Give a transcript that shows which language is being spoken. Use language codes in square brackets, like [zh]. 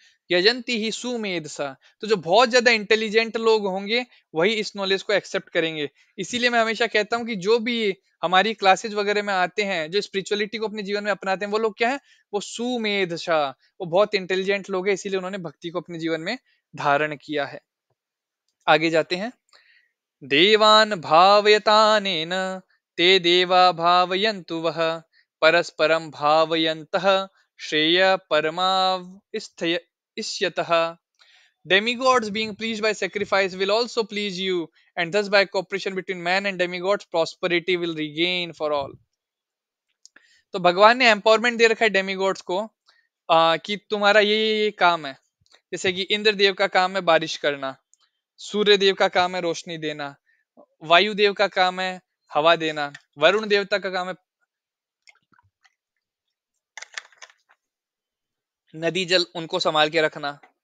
[sa] यजंती ही सुमेध सा। [hi] तो जो बहुत ज्यादा इंटेलिजेंट लोग होंगे वही इस नॉलेज को एक्सेप्ट करेंगे। इसीलिए मैं हमेशा कहता हूँ कि जो भी हमारी क्लासेज वगैरह में आते हैं, जो स्पिरिचुअलिटी को अपने जीवन में अपनाते हैं, वो लोग क्या है, वो सुमेध सा, वो बहुत इंटेलिजेंट लोग हैं, इसीलिए उन्होंने भक्ति को अपने जीवन में धारण किया है। आगे जाते हैं। [sa] देवान भावयतानेन ते देवा भावयन्तु वः परस्परं भावयन्तः श्रेय परमाविष्यतः। [en] Demigods being pleased by sacrifice will also please you, and thus by cooperation between man and demigods, prosperity will regain for all. [hi] तो भगवान ने एम्पावरमेंट दे रखा है डेमिगॉड्स को, कि तुम्हारा ये काम है। जैसे कि इंद्र देव का काम है बारिश करना, सूर्य देव का काम है रोशनी देना, वायु देव का काम है हवा देना, वरुण देवता का काम है नदी जल उनको संभाल के रखना।